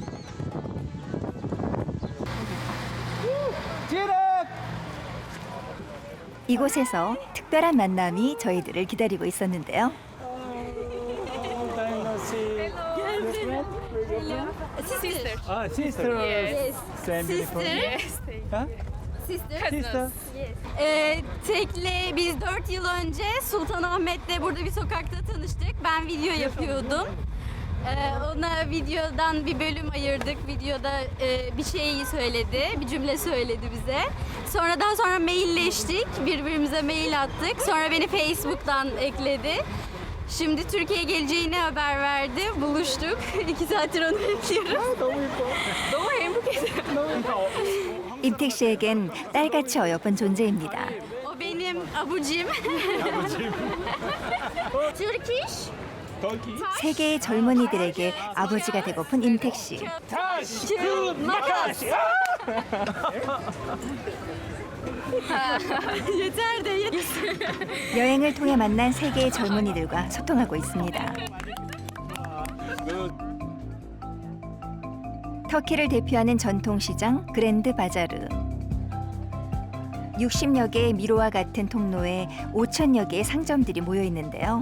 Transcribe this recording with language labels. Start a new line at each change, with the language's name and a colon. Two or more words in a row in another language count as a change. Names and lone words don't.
Korean: 이곳에서 특별한 만남이 저희들을 기다리고 있었는데요.
English: Sister. 아, sister. Yes. Same beautiful. Ha? Sister.
Turkish: Tekle biz 4 yıl önce Sultanahmet'te burada bir sokakta tanıştık. Ben video yapıyordum. Ona videodan bir bölüm ayırdık. Videoda bir şey söyledi, bir cümle söyledi bize. Sonra mailleştik, birbirimize mail attık. Sonra beni Facebook'tan ekledi. Şimdi Türkiye'ye geleceğini haber verdi. Buluştuk. 2 saattir onu bekliyoruz.
Korean: 너무 행복해서. 임택 씨에겐 딸같이 어여쁜 존재입니다.
Turkish: O benim abucim. Turkish?
Korean: 세계의 젊은이들에게 아버지가 되고픈 임택 씨.
Turkish: Makas. Yeter de yeter.
Korean: 여행을 통해 만난 세계의 젊은이들과 소통하고 있습니다. 터키를 대표하는 전통시장 그랜드 바자르. 60여 개의 미로와 같은 통로에 5천여 개의 상점들이 모여 있는데요.